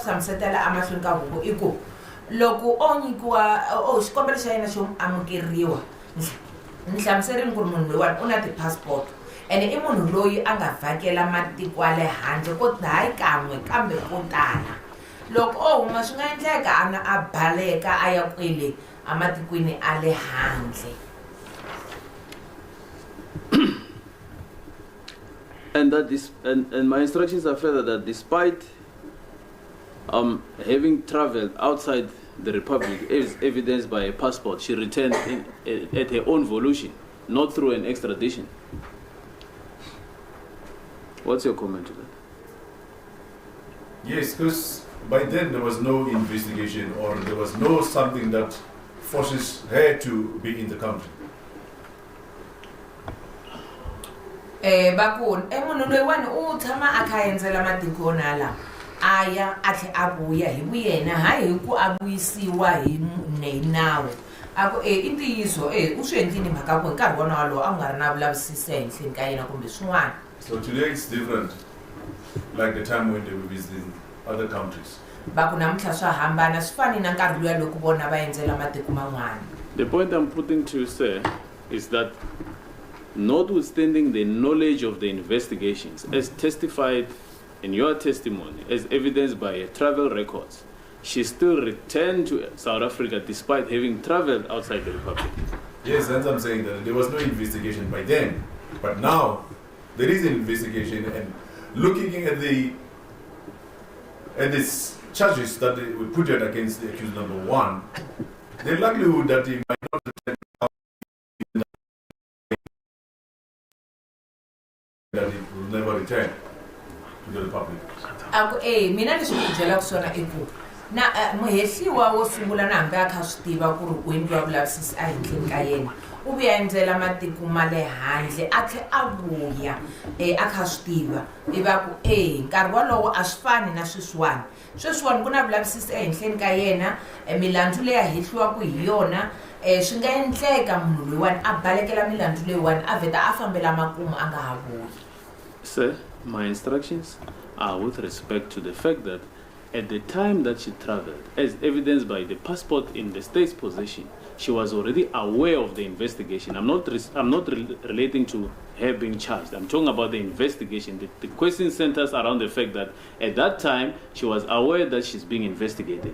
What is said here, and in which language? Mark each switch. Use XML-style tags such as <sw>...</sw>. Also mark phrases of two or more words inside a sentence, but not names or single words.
<ts>hlamusetela emahlweni ka huvo I ku loko o nyikiwa xikombelo xa yena xo amukeriwa ni hlamuserini ku ri munhu loyiwani u na ti-passport ene I munhu loyi a nga vhakela matiko ya le handle ko hayi kan'we kambe ko tala loko o huma swi nga endleka a baleka a ya kwele ematikweni a le handle.</ts> <en>And that this and my instructions are further that despite having traveled outside the Republic, as evidenced by a passport, she returned at her own volition, not through an extradition. What's your comment to that? Yes, because by then there was no investigation or there was no something that forces her to be in the country.</en> <ts>Bakon munhu loyiwani u tshama a kha endzela matiko nala aya a tlhe a vuya hi vuyena hayi hi ku a vuyisiwa hi nawu ako i ntiyiso u swi endlini mhaka ku hi nkarhi wona walowo a nga ri na vulavisisi ehenhleni ka yena kumbe swin'wana.</ts> <en>So today it's different, like the time when they were visiting other countries.</en> <ts>Baku namuntlha swa hambana swi fani na nkarhi luya loko vona va endzela matiko man'wana.</ts> <en>The point I'm putting to you, sir, is that notwithstanding the knowledge of the investigations, as testified in your testimony, as evidenced by her travel records, she still returned to South Africa despite having traveled outside the Republic. Yes, that's what I'm saying, that there was no investigation by then. But now, there is an investigation, and looking at these charges that we put out against the accused number one, the likelihood that he might not return, that he will never return to the Republic.</en> <ts>Mina leswi ku byela ku swona i ku na muhehliwa wo sungula na hambi a kha swi tiva ku ri ku endliwa vulavisisi a henhleni ka yena u vuya endzela matiko ma le handle a tlhe a vuya a kha swi tiva i va ku nkarhi walowo a swi fani na sweswiwani ku na vulavisisi ehenhleni ka yena milandzu leyi a hehliwaku hi yona swi nga endleka munhu loyiwani a balekela milandzu leyiwani a vheta a fambela makumu a nga ha vuyi.</ts> <en>Sir, my instructions are with respect to the fact that at the time that she traveled, as evidenced by the passport in the state's possession, she was already aware of the investigation. I'm not relating to her being charged. I'm talking about the investigation. The question centers around the fact that at that time, she was aware that she's being investigated.</en>